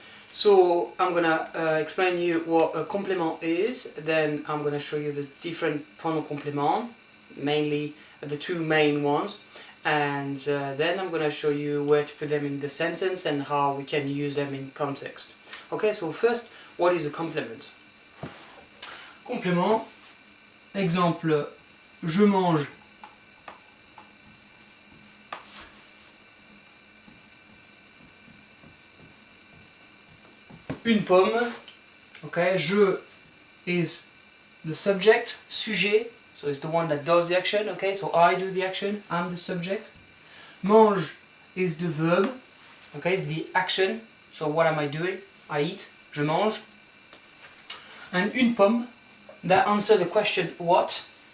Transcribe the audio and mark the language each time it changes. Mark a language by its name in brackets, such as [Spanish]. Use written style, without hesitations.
[English] So I'm gonna explain you what a complément is, then I'm gonna show you the different pronoun complément, mainly the two main ones, and then I'm gonna show you where to put them in the sentence and how we can use them in context. Okay, so first, what is a complement? [French] Complément, exemple, je mange une pomme. [English] Okay, je is the subject, sujet, so it's the one that does the action. Okay, so I do the action, I'm the subject. Mange is the verb. Okay, it's the action. So what am I doing? I eat, [French] je mange. [English] And une pomme, that answers the question what.